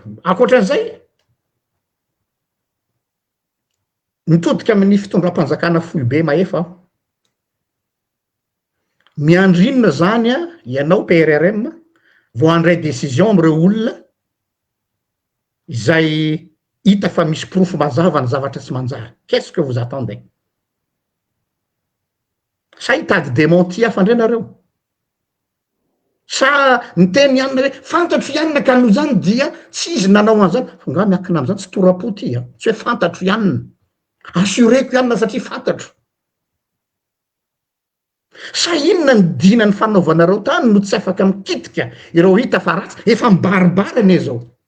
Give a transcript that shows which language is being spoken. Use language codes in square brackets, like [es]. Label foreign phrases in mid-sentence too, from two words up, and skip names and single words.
[mg] Ankoatran'izay mitodika amin'ny fitondram-panjakana fohy be maefa miandrinona zany ianao PRRM vao handray décision am'ireo olona izay hita fa misy proof mazava ny zavatra tsy manjary. [fr] Qu'est-ce que vous attendez? [mg] Sa hitady démenti hafa ndray nareo sa miteny ianina hoe fantatro ianina ka noho zany dia tsy izy nanao an'izany fa nga miankina am'izany tsy torapo ty tsy hoe fantatro ianina assureko ianina satria fantatro. Sa inona ny dinany fanaovanareo tany no tsy afaka mikitika ireo hita fa ratsy efa mibaribary ane zao.